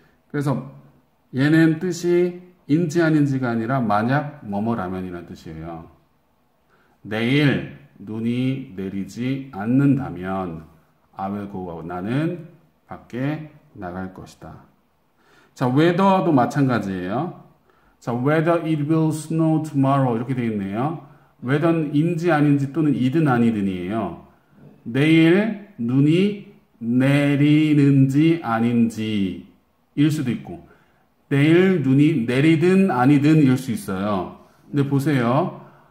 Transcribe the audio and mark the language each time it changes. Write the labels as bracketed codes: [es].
[ko] 그래서 얘는 뜻이 인지 아닌지가 아니라 만약 뭐뭐라면이라는 뜻이에요. 내일 눈이 내리지 않는다면 [en] I will go out. [ko] 나는 밖에 나갈 것이다. 자, whether도 마찬가지예요. [en] 자, whether it will snow tomorrow [ko] 이렇게 되어 있네요. whether인지 아닌지 또는 이든 아니든이에요. 내일 눈이 내리는지 아닌지 일 수도 있고 내일 눈이 내리든 아니든 일 수 있어요. 근데 보세요.